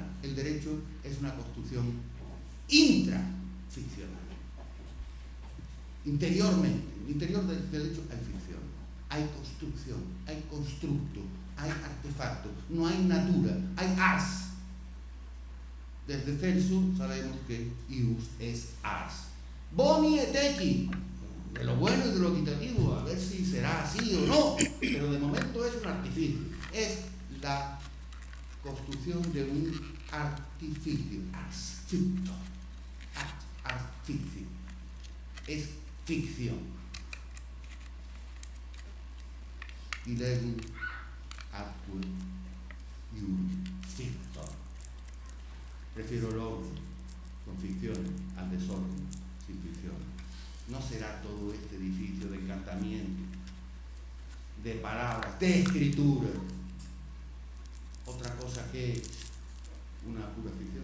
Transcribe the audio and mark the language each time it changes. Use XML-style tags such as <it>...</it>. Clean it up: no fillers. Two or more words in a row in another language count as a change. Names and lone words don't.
<es>El derecho es una construcción intraficcional. Interiormente, en el interior del derecho hay ficción, hay construcción, hay constructo, hay artefacto, no hay natura, hay ars. Desde Celso sabemos que ius es ars.</es> <la>Boni et equi,</la> <es>de lo bueno y de lo equitativo, a ver si será así o no, pero de momento es un artificio, es la construcción de un artificio,</es> <la>ars ficto, ars fictio,</la> <es>es ficción.</es> <la>Idem atque ium fictor.</la> <es>Prefiero el orden con ficciones al desorden sin ficciones. No será todo este edificio de encantamiento, de palabras, de escritura, otra cosa que una pura ficción.</es>